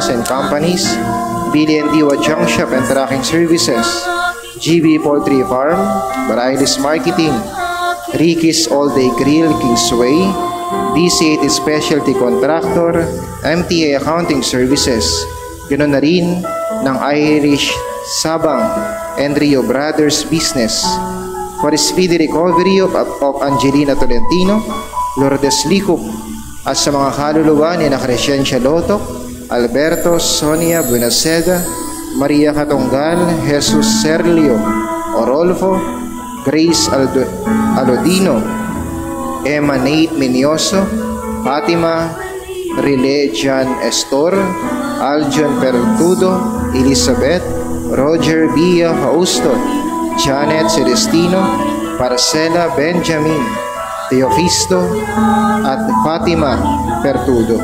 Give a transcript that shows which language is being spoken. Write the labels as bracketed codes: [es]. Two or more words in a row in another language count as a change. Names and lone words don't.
[tl] and Companies, Billy and Diwa Junk Shop and Tracking Services, GB Poultry Farm, Barailis Marketing, Ricky's All Day Grill, Kingsway, DC8 Specialty Contractor, MTA Accounting Services, ganoon na rin ng Irish Sabang and Rio Brothers Business, [en] for speedy recovery of [tl] Angelina Tolentino, Lourdes Licup, at sa mga kaluluwa ni na Crescencia Lotok, Alberto Sonia Buenaseda, Maria Katonggal, Jesus Serlio Orolfo, Grace Alodino, Emma Nate Minioso, Fatima Rilejan Estor, Aljon Pertudo, Elizabeth, Roger Bia Hausto, Janet Celestino, Marcela Benjamin, Teofisto, at Fatima Pertudo.